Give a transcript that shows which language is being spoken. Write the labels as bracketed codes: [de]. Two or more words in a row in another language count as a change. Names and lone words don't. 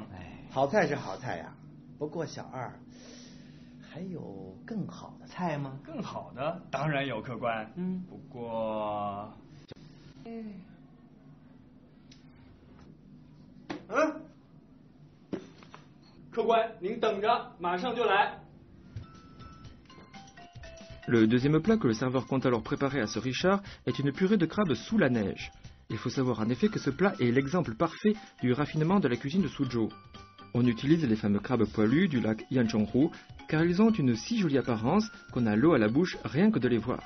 [zh] 哎，好菜是好菜呀，不过小二，还有更好的菜吗？更好的当然有，客官。不过，客官，您等着，马上就来。 [fr] Le deuxième plat que le serveur compte alors préparer à ce Richard est une purée de crabe sous la neige. Il faut savoir en effet que ce plat est l'exemple parfait du raffinement de la cuisine de Suzhou. On utilise les fameux crabes poilus du lac Yanchonghu car ils ont une si jolie apparence qu'on a l'eau à la bouche rien que de les voir.